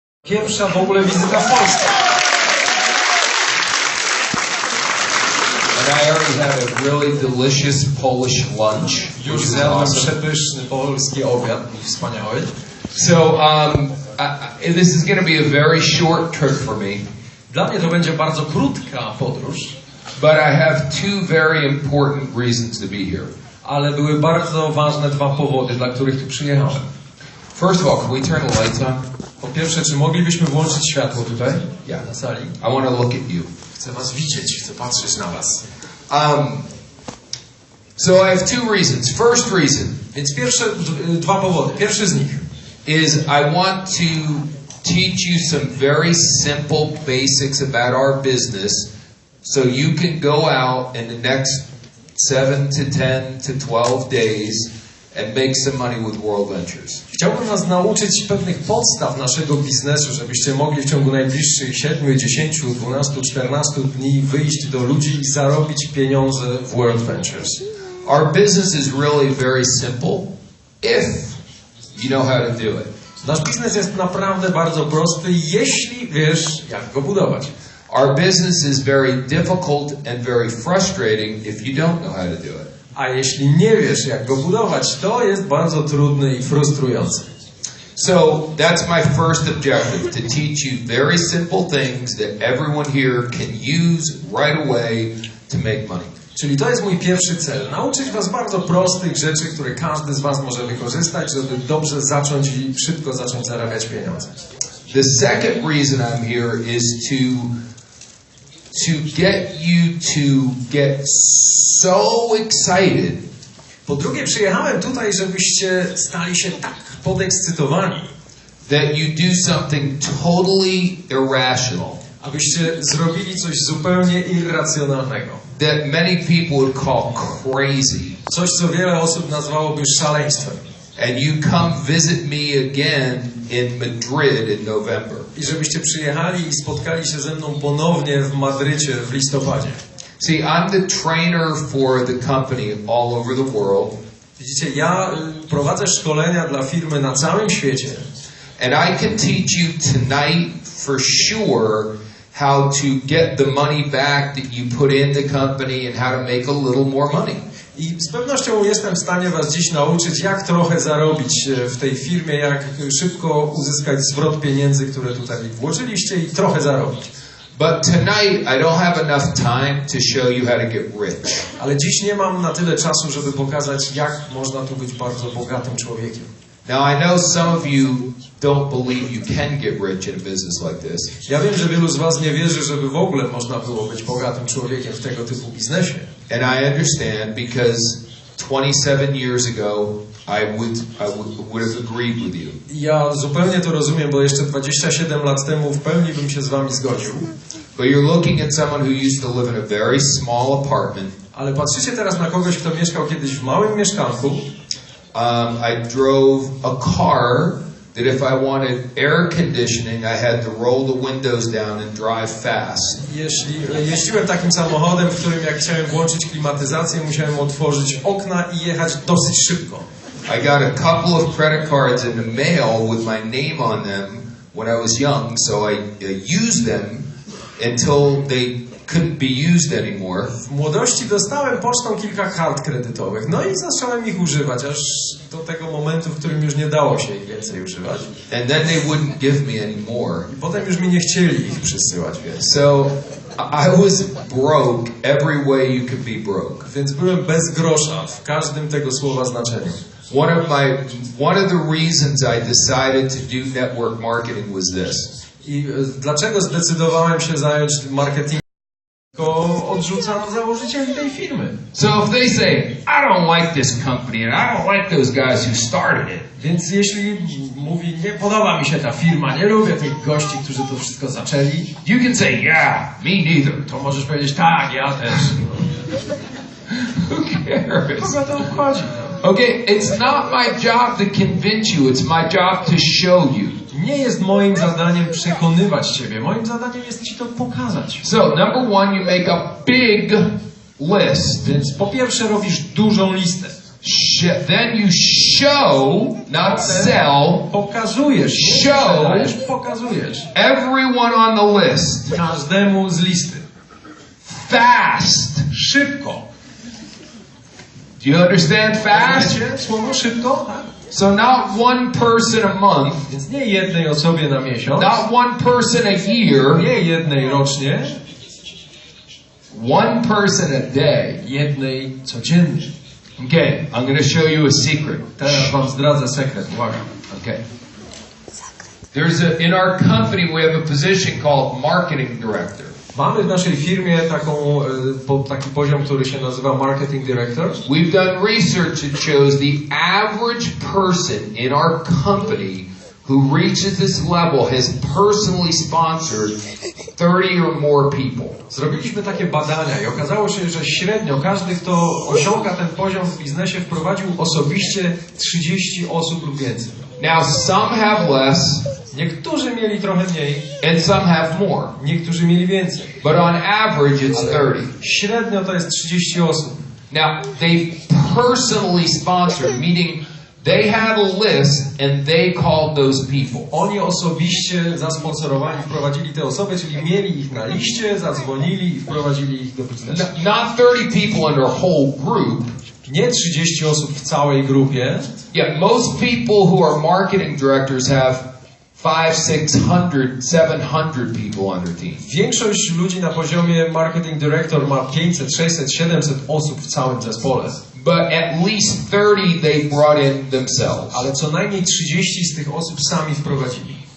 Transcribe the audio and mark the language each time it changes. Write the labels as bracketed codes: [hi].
[pl] Pierwsza w ogóle wizyta w Polsce. [en] And I already had a really delicious Polish lunch. [pl] Już zjadłem przepyszny polski obiad, wspaniały. [en] So this is going to be a very short trip for me. [pl] Dla mnie to będzie bardzo krótka podróż. [en] But I have two very important reasons to be here. [pl] Ale były bardzo ważne dwa powody, dla których tu przyjechałem. [en] First of all, can we turn the lights on? [pl] Po pierwsze, czy moglibyśmy włączyć światło tutaj? [en] Yeah. [pl] Na sali? [en] I want to look at you. [pl] Chcę was widzieć, chcę patrzeć na was. [en] So I have two reasons. First reason. [pl] Więc pierwsze dwa powody. Pierwszy z nich [en] is I want to teach you some very simple basics about our business so you can go out in the next 7 to 10 to 12 days and make some money with World Ventures. [pl] Chciałbym was nauczyć pewnych podstaw naszego biznesu, żebyście mogli w ciągu najbliższych 7, 10, 12, 14 dni wyjść do ludzi i zarobić pieniądze w World Ventures. [en] Our business is really very simple if you know how to do it. [pl] Nasz biznes jest naprawdę bardzo prosty, jeśli wiesz, jak go budować. [en] Our business is very difficult and very frustrating if you don't know how to do it. [pl] A jeśli nie wiesz, jak go budować, to jest bardzo trudny i frustrujący. [en] So that's my first objective, to teach you very simple things that everyone here can use right away to make money. [pl] Czyli to jest mój pierwszy cel. Nauczyć was bardzo prostych rzeczy, które każdy z was może wykorzystać, żeby dobrze zacząć i szybko zacząć zarabiać pieniądze. [en] The second reason I'm here is to get you to get so excited. [pl] Po drugie, przyjechałem tutaj, żebyście stali się tak podekscytowani, [en] that you do something totally irrational. [pl] Abyście zrobili coś zupełnie irracjonalnego. [en] That many people would call crazy. [pl] Coś, co wiele osób nazwałoby szaleństwem. [en] And you come visit me again in Madrid in November. [pl] I żebyście przyjechali i spotkali się ze mną ponownie w Madrycie w listopadzie. [en] See, I'm the trainer for the company all over the world. [pl] Widzicie, ja prowadzę szkolenia dla firmy na całym świecie. [en] And I can teach you tonight for sure how to get the money back that you put in the company and how to make a little more money. [pl] I z pewnością jestem w stanie was dziś nauczyć, jak trochę zarobić w tej firmie, jak szybko uzyskać zwrot pieniędzy, które tutaj włożyliście i trochę zarobić. [en] But tonight I don't have enough time to show you how to get rich. [pl] Ale dziś nie mam na tyle czasu, żeby pokazać, jak można tu być bardzo bogatym człowiekiem. [en] Now I know some of you don't believe you can get rich in a business like this. [pl] Ja wiem, że wielu z was nie wierzy, żeby w ogóle można było być bogatym człowiekiem w tego typu biznesie. [en] And I understand because 27 years ago I would have agreed with you. [pl] Ja zupełnie to rozumiem, bo jeszcze 27 lat temu w pełni bym się z wami zgodził. [en] But you're looking at someone who used to live in a very small apartment. [pl] Ale patrzycie teraz na kogoś, kto mieszkał kiedyś w małym mieszkanku. [en] I drove a car that if I wanted air conditioning, I had to roll the windows down and drive fast. [pl] Jeździłem takim samochodem, w którym jak chciałem włączyć klimatyzację, musiałem otworzyć okna i jechać dosyć szybko. [en] I got a couple of credit cards in the mail with my name on them when I was young, so I used them until they couldn't be used anymore. [pl] W młodości dostałem pocztą kilka kart kredytowych, no i zacząłem ich używać, aż do tego momentu, w którym już nie dało się ich więcej używać. [en] And then they wouldn't give me anymore. [pl] I potem już mi nie chcieli ich przysyłać więcej. [en] So I was broke every way you could be broke. [pl] Więc byłem bez grosza w każdym tego słowa znaczeniu. [en] One of the reasons I decided to do network marketing was this. [pl] I dlaczego zdecydowałem się zająć marketingiem? Odrzucano założycieli tej firmy. [en] So if they say, I don't like this company and I don't like those guys who started it. [pl] Więc jeśli mówi, nie podoba mi się ta firma, nie lubię tych gości, którzy to wszystko zaczęli, [en] you can say, yeah, me neither. [pl] To możesz powiedzieć, tak, ja też. [en] Who cares? [pl] Kogo to obchodzi? [en] Okay, it's not my job to convince you, it's my job to show you. [pl] Nie jest moim zadaniem przekonywać ciebie. Moim zadaniem jest ci to pokazać. [en] So, number one, you make a big list. [pl] Więc po pierwsze robisz dużą listę. [en] Then you show, not sell, [pl] pokazujesz, [en] show [pl] pokazujesz [en] everyone on the list. [pl] Każdemu z listy. [en] Fast. [pl] Szybko. [en] Do you understand fast? [pl] Wiecie słowo szybko? Tak? [en] So not one person a month, [pl] Więc nie jednej osobie na miesiąc, [en] not one person a year, [pl] nie jednej rocznie, [en] one person a day. [pl] jednej codziennie. [en] Okay, I'm going to show you a secret. [pl] Teraz wam zdradzę sekret, uwaga. [en] Okay. In our company we have a position called marketing director. [pl] Mamy w naszej firmie taki poziom, który się nazywa Marketing Director. [en] We've done research that shows the average person in our company who reaches this level has personally sponsored 30 or more people. [pl] Zrobiliśmy takie badania i okazało się, że średnio każdy, kto osiąga ten poziom w biznesie, wprowadził osobiście 30 osób lub więcej. [en] Now some have less, [pl] niektórzy mieli trochę mniej, [en] and some have more. [pl] Niektórzy mieli więcej. [en] But on average it's 30. [pl] Średnio to jest 30 osób. [en] Now they personally sponsored, meaning they had a list and they called those people. [pl] Oni osobiście zasponsorowali, wprowadzili te osoby, czyli mieli ich na liście, zadzwonili i wprowadzili ich do biznesu. [en] Not 30 people in their whole group. [pl] Nie 30 osób w całej grupie. [en] Yeah, most people who are marketing directors have 500, 600, 700 people on their team. [pl] Większość ludzi na poziomie marketing director ma 500, 600, 700 osób w całym zespole. [en] But at least 30 they brought in themselves. [pl] Ale co najmniej 30 z tych osób sami wprowadzili.